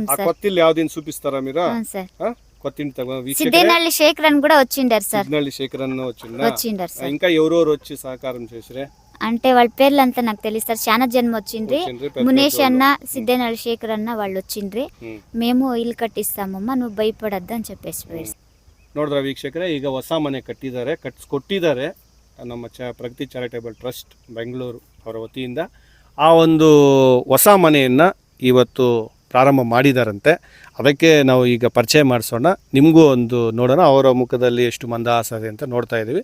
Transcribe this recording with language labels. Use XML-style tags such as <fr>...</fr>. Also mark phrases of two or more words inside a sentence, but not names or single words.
<te>ఆ కొత్త ఇల్లు యావదీని చూపిస్తారా మీరు? కొత్త ఇంటి సిద్ధేనల్లి శేఖరన్ కూడా వచ్చిండారు సార్. సిద్ధేనల్లి శేఖరన్ వచ్చిండారు సార్. ఇంకా ఎవరెవరు వచ్చి సహకారం చేసిరే అంటే వాళ్ళ పేర్లు అంతా నాకు తెలుస్తారు. చాలా జన్మ వచ్చిండ్రి. మునేష్ అన్న, సిద్ధేనల్లి శేఖర్ అన్న వాళ్ళు వచ్చిండ్రి. మేము ఇల్లు ಕಟ್ಟಿಸ್ತಾಮಮ್ಮ, నువ్వు ಭಯಪಡದ್దు అని చెప్పೇಸಿ</te> <kn>ನೋಡಿದ್ರ ವೀಕ್ಷಕರೇ, ಈಗ ಹೊಸ ಮನೆ ಕೊಟ್ಟಿದ್ದಾರೆ ನಮ್ಮ ಪ್ರಗತಿ ಚಾರಿಟೇಬಲ್ ಟ್ರಸ್ಟ್ ಬೆಂಗಳೂರು ಅವರ ವತಿಯಿಂದ. ಆ ಒಂದು ಹೊಸ ಮನೆಯನ್ನು ಇವತ್ತು ಪ್ರಾರಂಭ ಮಾಡಿದಾರಂತೆ. ಅದಕ್ಕೆ ನಾವು ಈಗ ಪರಿಚಯ ಮಾಡಿಸೋಣ, ನಿಮಗೂ ಒಂದು ನೋಡೋಣ ಅವರ ಮುಖದಲ್ಲಿ ಎಷ್ಟು ಮಂದಹಾಸ ಇದೆ ಅಂತ ನೋಡ್ತಾ ಇದ್ದೀವಿ.</kn>